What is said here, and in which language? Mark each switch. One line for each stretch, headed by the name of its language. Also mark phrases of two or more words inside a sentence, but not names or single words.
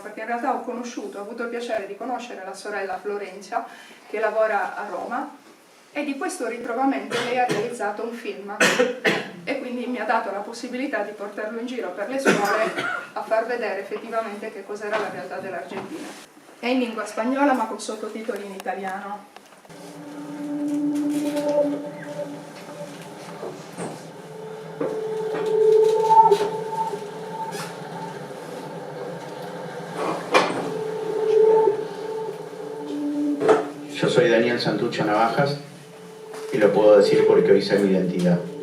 Italian: Perché in realtà ho avuto il piacere di conoscere la sorella Florencia, che lavora a Roma, e di questo ritrovamento lei ha realizzato un film e quindi mi ha dato la possibilità di portarlo in giro per le scuole a far vedere effettivamente che cos'era la realtà dell'Argentina. È in lingua spagnola ma con sottotitoli in italiano.
Spanish: Yo soy Daniel Santucho Navajas y lo puedo decir porque hoy sé mi identidad.